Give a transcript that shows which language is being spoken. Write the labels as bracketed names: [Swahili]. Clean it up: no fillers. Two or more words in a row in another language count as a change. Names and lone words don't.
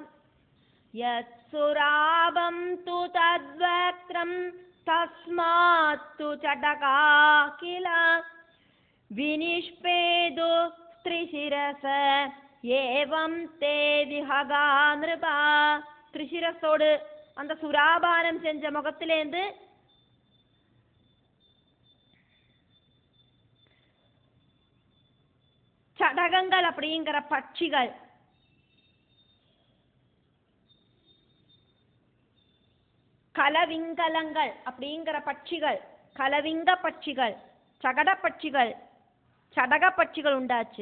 [Sanskrit] യത്സുരാപം തു തദ്വക്രം തസ്മാത്തു ചടകാ കില വിനിഷ്പേദു ത്രിശിരസ ഏവം തേ വിഹഗാ നൃപ. [Tamil] ത്രിശിരസോട് அந்த சுராபானம் செஞ்ச முகத்திலேந்து சடகங்கள் அப்படிங்கிற பட்சிகள், கலவிங்கலங்கள் அப்படிங்கிற பட்சிகள், கலவிங்க பட்சிகள், சகட பட்சிகள், சடக பட்சிகள் உண்டாச்சு.